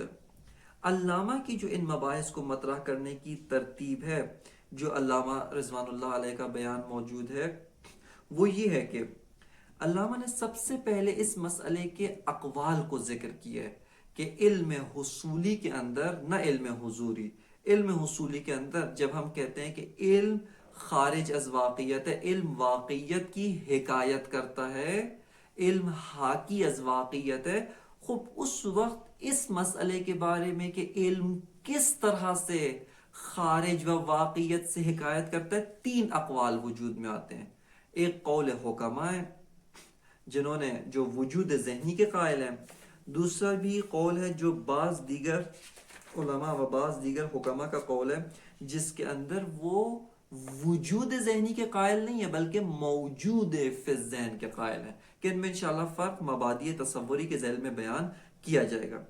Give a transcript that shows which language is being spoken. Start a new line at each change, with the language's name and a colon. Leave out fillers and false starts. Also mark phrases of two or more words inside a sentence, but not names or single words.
Urdu: علامہ کی جو ان مباحث کو مطرح کرنے کی ترتیب ہے جو علامہ رضوان اللہ علیہ کا بیان موجود ہے، وہ یہ ہے کہ علامہ نے سب سے پہلے اس مسئلے کے اقوال کو ذکر کیا ہے کہ علم حصولی کے اندر، نہ علم حضوری، علم حصولی کے اندر جب ہم کہتے ہیں کہ علم
Persian: خارج از واقعیت
Urdu: ہے، علم واقعیت کی حکایت کرتا ہے، علم
Persian: حاکی از واقعیت
Urdu: ہے، خوب اس وقت اس مسئلے کے بارے میں کہ علم کس طرح سے خارج و واقعیت سے حکایت کرتا ہے، تین اقوال وجود میں آتے ہیں. ایک قول حکماء ہے جنہوں نے جو وجود ذہنی کے قائل ہیں، دوسرا بھی قول ہے جو بعض دیگر علماء و بعض دیگر حکماء کا قول ہے جس کے اندر وہ وجود ذہنی کے قائل نہیں ہے بلکہ موجود فی الذہن کے قائل ہیں، کہ ان میں انشاءاللہ فرق مبادئ تصوری کے ذیل میں بیان کیا جائے گا.